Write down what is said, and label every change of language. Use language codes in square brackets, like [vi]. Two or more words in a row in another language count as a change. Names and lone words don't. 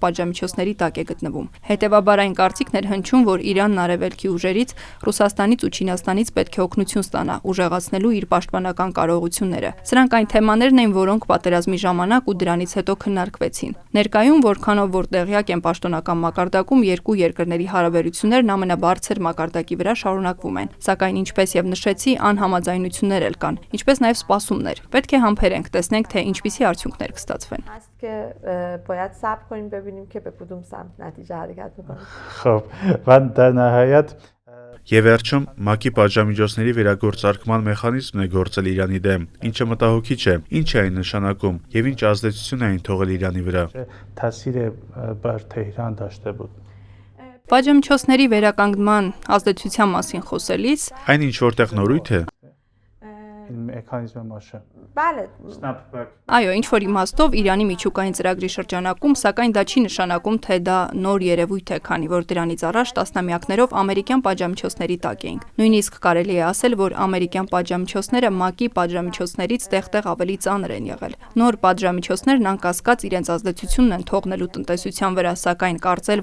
[hy] պատժամիջոցների տակ է գտնվում։ Հետևաբար այն կարծիքն էր հնչում, որ Իրանն արևելքի ուժերից, Ռուսաստանից ու Չինաստանից պետք է օգնություն ստանա, ուժեղացնելու իր պաշտպանական կարողությունները։ Սրանք այն թեմաներն էին, որոնք պատերազմի ժամանակ ու դրանից հետո քննարկվեցին։ Ներկայում, որքանով որ տեղյակ են պաշտոնական մակարդակում, երկու երկրների հարաբերություններն ամենաբարձր մակարդակի վրա շարունակվում են։ Սակայն ինչպես եւ նշեցի, անհամաձայնություններ էլ կան, ինչպես նաեւ սպասումներ։ Պետք է համբերենք, տեսնենք, թե ինչպիսի արդյունքներ կստացվեն։ [fa] هست که باید صبر کنیم ببینیم که به کدوم سمت نتیجه حرکت می‌کنه. خب و در نهایت [hy] Եվ վերջում ՄԱԿ-ի պատժամիջոցների վերագործարկման մեխանիզմն է գործել Իրանի դեմ, ինչը մտահոգիչ է, ինչ է այն նշանակում եւ ինչ ազդեցություն է այն թողել Իրանի վրա։ [fa] تاثیر بر تهران داشته بود. [hy] Պատժամիջոցների վերականգնման ազդեցության մասին խոսելիս Այն ինչ որտեղ նորույթ է, [fa] این مکانیزم ماشه. بله Snapback [hy] այո, ինչ որ իմաստով Իրանի միջուկային ծրագրի շրջանակում, սակայն դա չի նշանակում, թե դա նոր երևույթ է, քանի որ դրանից առաջ տասնամյակներով ամերիկյան պատժամիջոցների տակ էինք։ Նույնիսկ կարելի է ասել, որ ամերիկյան պատժամիջոցները ՄԱԿ-ի պատժամիջոցներից տեղ-տեղ ավելի ծանր են եղել։ Նոր պատժամիջոցներն անկասկած իրենց ազդեցությունն են թողնելու տնտեսության վրա, սակայն կարծել,